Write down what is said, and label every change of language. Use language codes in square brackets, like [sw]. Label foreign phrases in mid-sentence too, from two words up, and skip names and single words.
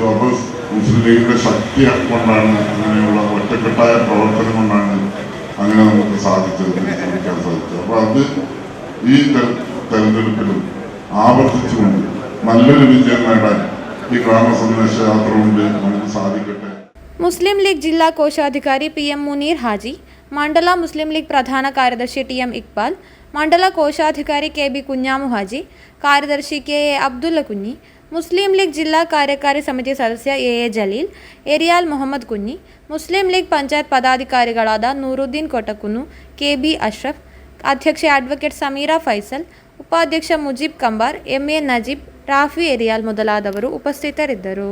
[ml] അപ്പോൾ മുസ്ലിം ലീഗിന്റെ ശക്തി കൊണ്ടാണ്, അങ്ങനെയുള്ള ഒറ്റക്കെട്ടായ പ്രവർത്തനം കൊണ്ടാണ് അങ്ങനെ നമുക്ക് സാധിക്കാൻ സാധിച്ചത്. അപ്പോൾ അത് ഈ തെരഞ്ഞെടുപ്പിലും ആവർത്തിച്ചുകൊണ്ട് നല്ലൊരു വിജയം നേടാൻ ഈ ഗ്രാമ സന്ദേശ യാത്ര കൊണ്ട് നമുക്ക് സാധിക്കട്ടെ. [kn] ಮುಸ್ಲಿಂ ಲೀಗ್ ಜಿಲ್ಲಾ ಕೋಶಾಧಿಕಾರಿ ಪಿಎಂ ಮುನೀರ್ ಹಾಜಿ, ಮಂಡಲ ಮುಸ್ಲಿಂ ಲೀಗ್ ಪ್ರಧಾನ ಕಾರ್ಯದರ್ಶಿ ಟಿಎಂ ಇಕ್ಬಾಲ್, ಮಂಡಲ ಕೋಶಾಧಿಕಾರಿ ಕೆಬಿ ಕುഞ്ഞാമു ಹಾಜಿ, ಕಾರ್ಯದರ್ಶಿ ಕೆಎ ಅಬ್ದುಲ್ಲ ಕುഞ്ഞി, ಮುಸ್ಲಿಂ ಲೀಗ್ ಜಿಲ್ಲಾ ಕಾರ್ಯಕಾರಿ ಸಮಿತಿ ಸದಸ್ಯ ಎಎ ಜಲೀಲ್, ಏರಿಯಾಲ್ ಮೊಹಮ್ಮದ್ ಕುഞ്ഞി, ಮುಸ್ಲಿಂ ಲೀಗ್ ಪಂಚಾಯತ್ ಪದಾಧಿಕಾರಿಗಳಾದ ನೂರುದ್ದೀನ್ ಕೊಟಕುನು, ಕೆಬಿ ಅಶ್ರಫ್, ಅಧ್ಯಕ್ಷೆ ಅಡ್ವೊಕೇಟ್ ಸಮೀರಾ ಫೈಸಲ್, ಉಪಾಧ್ಯಕ್ಷ ಮುಜೀಬ್ ಕಂಬಾರ್, ಎಂಎ ನಜೀಬ್, ರಾಫಿ ಏರಿಯಾಲ್ ಮೊದಲಾದವರು ಉಪಸ್ಥಿತರಿದ್ದರು.